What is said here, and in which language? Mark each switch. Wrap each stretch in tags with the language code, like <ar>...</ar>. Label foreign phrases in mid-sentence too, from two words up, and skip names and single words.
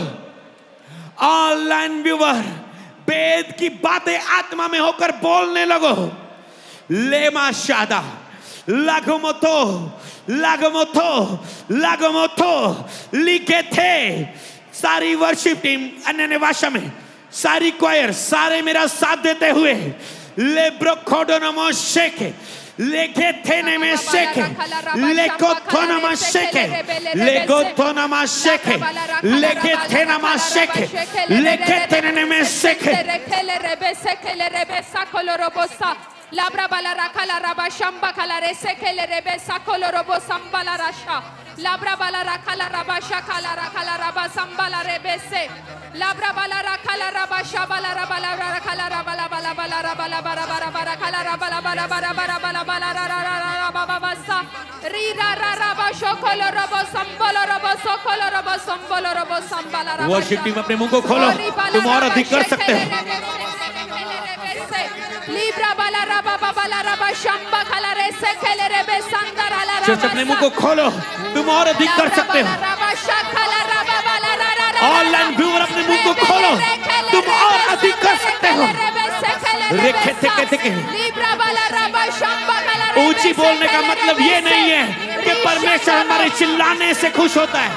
<en>online viewer,</en> <hi>वेद की बातें आत्मा में होकर बोलने लगो। लेमा शादा लागोमोतो लागोमोतो लागोमोतो लिखे थे। सारी</hi> <en>worship team</en> <hi>अन्य भाषा में, सारी क्वायर, सारे मेरा साथ देते हुए लेब्रो खोडोनमो शेके लेके थे में शेके लेको थोनमा शेके लेको थोनमा शेके लेके थे नमा शेके लेके थे में शेके Labra bala rakala raba shamba kala rese kele rebe sakolo robo sambala rasha. Labra bala rakala raba shakala rakala raba sambala rebese. Labra bala rakala raba shabala rabala rakala rabala bala bala rabala bara bara bara kala rabala bara bara bara bala bala raba baba sa. Rira raba shokolo robo sambolo robo sokolo robo sambolo robo sambala raba.</hi> <en>worship team</en> <hi>अपने मुंह को खोलो, तुम और अधिक कर सकते हो। Libra bala raba bala raba shamba kala rese kele rebe sandara la raba. चर्च अपने मुंह को खोलो, तुम और अधिक कर सकते हो।</hi> <en>online viewer</en> <hi>अपने मुंह को खोलो, तुम और अधिक कर सकते हो। रेखे थे के लिब्रा बला रबा शंबा कला। ऊंची बोलने का मतलब ये नहीं है कि परमेश्वर हमारे चिल्लाने से खुश होता है।</hi>